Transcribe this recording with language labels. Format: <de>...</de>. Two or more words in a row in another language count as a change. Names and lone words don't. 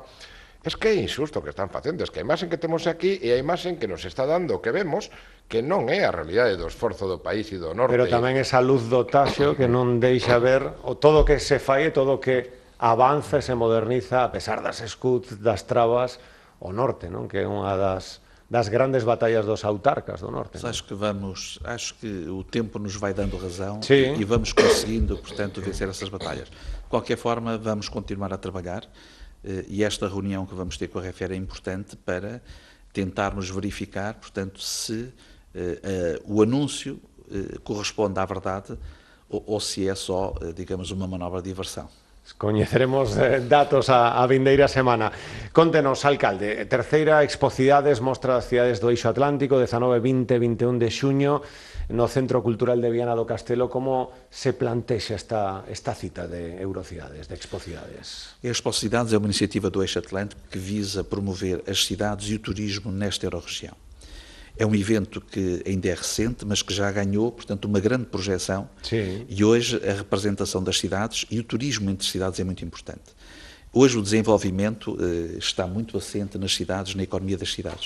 <gl>Es que é injusto o que están facendo, es que a imaxen que temos aquí é a imaxen que nos está dando, que vemos, que non é a realidade do esforzo do país e do norte. Pero tamén esa luz do Taxo que non deixa ver o todo que se fai e todo que avanza e se moderniza a pesar das escuts, das trabas, o norte, non? Que é unha das grandes batallas dos autarcas do norte.</gl> <pt>Acho que o tempo nos vai dando razão Sim. e vamos conseguindo, portanto, vencer essas batalhas. De qualquer forma, vamos continuar a trabalhar. E esta reunião que vamos ter com a RFR é importante para tentarmos verificar, portanto, se o anúncio corresponde à verdade ou se é só, digamos, uma manobra de diversão.</pt> <gl>Coñeceremos datos a vindeira semana. Contenos, alcalde, terceira Expocidades, Mostra das Cidades do Eixo Atlántico, 19, 20, 21 de xuño, no Centro Cultural de Viana do Castelo. Como se plantexa esta cita de Eurocidades, de Expocidades?</gl> <pt>A Expocidades é uma iniciativa do Eixo Atlântico que visa promover as cidades e o turismo nesta Eurorregião. É um evento que ainda é recente, mas que já ganhou, portanto, uma grande projeção. Sim. E hoje a representação das cidades e o turismo entre cidades é muito importante. Hoje o desenvolvimento está muito assente nas cidades, na economia das cidades.</pt>